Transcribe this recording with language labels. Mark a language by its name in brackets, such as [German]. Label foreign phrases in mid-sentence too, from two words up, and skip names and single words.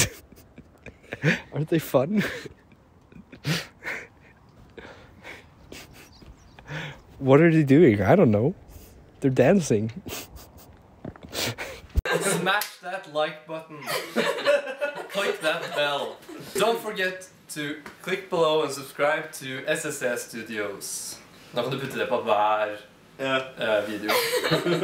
[English] Aren't they fun? What are they doing? I don't know. They're dancing. Smash that like button. Click that bell. Don't forget to click below and subscribe to SSS Studios. [Norwegian] Da kan du putte det på hver video.